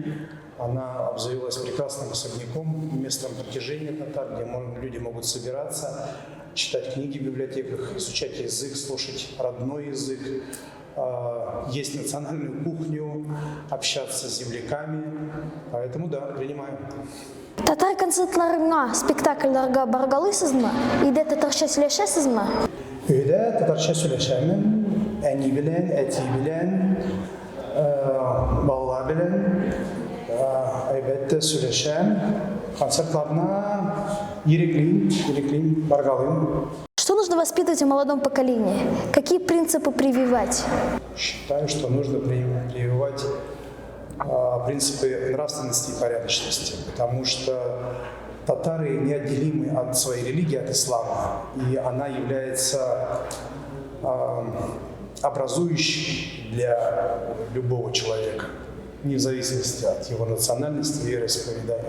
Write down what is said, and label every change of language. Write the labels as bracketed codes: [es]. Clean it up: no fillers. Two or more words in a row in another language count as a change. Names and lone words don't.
[ru] Она обзавелась прекрасным особняком, местом притяжения татар, где люди могут собираться, читать книги в библиотеках, изучать язык, слушать родной язык, есть национальную кухню, общаться с земляками. Поэтому да, принимаем. [tt] Татар концертларына, спектакльларга баргалыйсыз mı? Үйде татарша сөйләшәсез mı? Үйдә татарча сөйләшәмен, әни белән, әти белән, балалар белән, әлбәттә сөйләшәм. Концертларына иреклим, баргалыйм. [ru] Что нужно воспитывать в молодом поколении? Какие принципы прививать? Считаю, что нужно прививать принципы нравственности и порядочности, потому что татары неотделимы от своей религии, от ислама, и она является образующей для любого человека, вне зависимости от его национальности, вероисповедания.